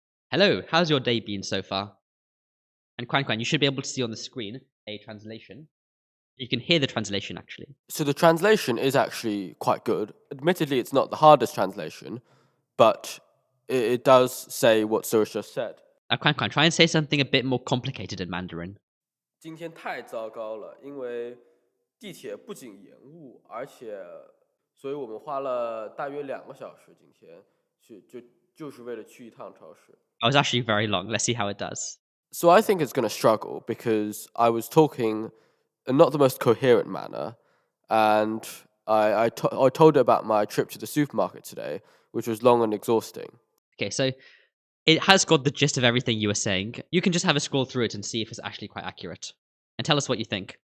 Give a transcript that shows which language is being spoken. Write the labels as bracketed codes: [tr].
[en] Hello, how's your day been so far? And Kuankuan, you should be able to see on the screen a translation. You can hear the translation, actually. So the translation is actually quite good. Admittedly, it's not the hardest translation, but it does say what Sourish just said. Kuankuan, try and say something a bit more complicated in Mandarin. [zh] 今天太糟糕了，因为地铁不仅延误，而且，所以我们花了大约2个小时。今天就是为了去一趟超市。 [en] I was actually very long. Let's see how it does. So I think it's going to struggle because I was talking in not the most coherent manner, and I told it about my trip to the supermarket today, which was long and exhausting. Okay, so it has got the gist of everything you were saying. You can just have a scroll through it and see if it's actually quite accurate. And tell us what you think.